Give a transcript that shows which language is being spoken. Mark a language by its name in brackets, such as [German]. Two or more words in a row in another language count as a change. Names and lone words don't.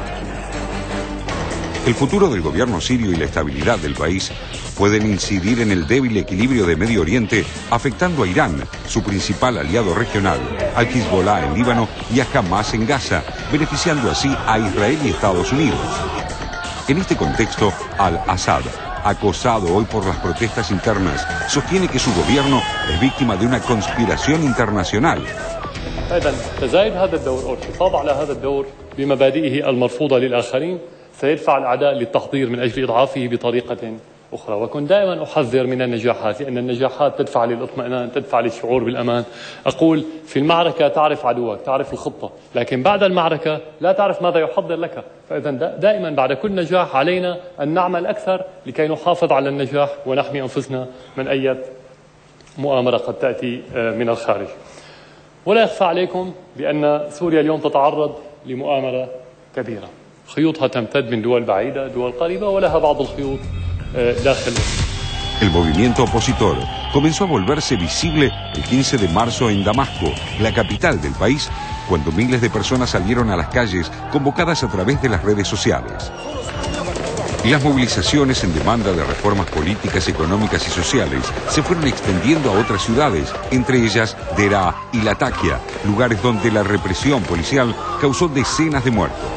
[Spanish] El futuro del gobierno sirio y la estabilidad del país pueden incidir en el débil equilibrio de Medio Oriente, afectando a Irán, su principal aliado regional, al Hezbollah en Líbano y a Hamas en Gaza, beneficiando así a Israel y Estados Unidos. En este contexto, al-Assad, acosado hoy por las protestas internas, sostiene que su gobierno es víctima de una conspiración internacional. [Arabic] أخرى وكنت دائما أحذر من النجاحات لأن النجاحات تدفع للاطمئنان تدفع للشعور بالأمان. أقول في المعركة تعرف عدوك تعرف الخطة لكن بعد المعركة لا تعرف ماذا يحضر لك. فإذا دائما بعد كل نجاح علينا أن نعمل أكثر لكي نحافظ على النجاح ونحمي أنفسنا من أي مؤامرة قد تأتي من الخارج. ولا يخفى عليكم بأن سوريا اليوم تتعرض لمؤامرة كبيرة خيوطها تمتد من دول بعيدة دول قريبة ولها بعض الخيوط. [Spanish] El movimiento opositor comenzó a volverse visible el 15 de marzo en Damasco, la capital del país, cuando miles de personas salieron a las calles convocadas a través de las redes sociales. Las movilizaciones en demanda de reformas políticas, económicas y sociales se fueron extendiendo a otras ciudades, entre ellas Deraa y Latakia, lugares donde la represión policial causó decenas de muertos.